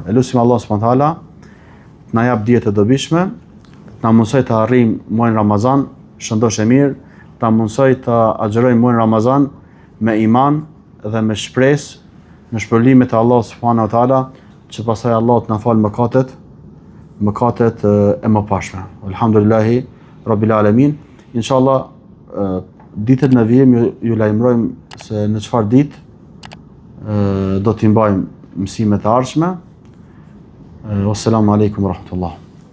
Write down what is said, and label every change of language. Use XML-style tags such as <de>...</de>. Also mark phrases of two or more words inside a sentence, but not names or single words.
<sq>Elusim Allah</sq> <ar>سبحانه وتعالى</ar> <sq>na jap dije të dobishme, na mundsoj të arrijmë muajin Ramazan, shëndosh e mirë, ta mundsoj të agjërojmë muajin Ramazan me iman dhe me shpresë në shpërblimet e Allah</sq> <ar>سبحانه وتعالى,</ar> <sq>që pastaj Allah të na fal mëkatet e mëpashme.</sq> <ar>الحمد لله رب العالمين.</ar> <sq>Inshallah ditët në vijim ju lajmërojmë se në çfarë ditë do t'i mbajmë mësimet e ardhshme.</sq> <ar>والسلام عليكم ورحمة الله.</ar>